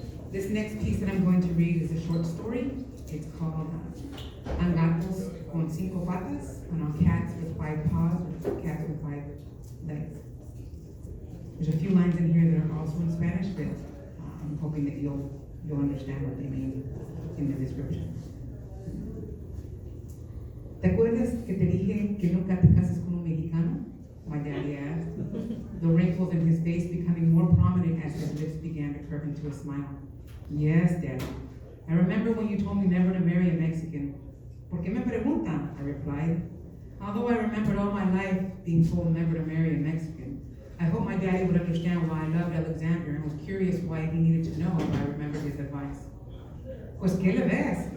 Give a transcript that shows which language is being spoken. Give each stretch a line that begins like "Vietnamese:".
English: This next piece that I'm going to read is a short story. It's called Gatos con cinco patas, cats with 5 paws, or cats with 5 legs. There's a few lines in here that are also in Spanish, but I'm hoping that you'll understand what they mean in the description.
Spanish: ¿Te acuerdas que te dije que nunca te cases con un mexicano?
English: My daddy asked, the wrinkles in his face becoming more prominent as his lips began to curve into a smile. Yes, Daddy. I remember when you told me never to marry a Mexican.
Spanish: ¿Por qué me preguntan?
English: I replied. Although I remembered all my life being told never to marry a Mexican, I hoped my daddy would understand why I loved Alexander and was curious why he needed to know if I remembered his advice.
Spanish: Pues qué le ves?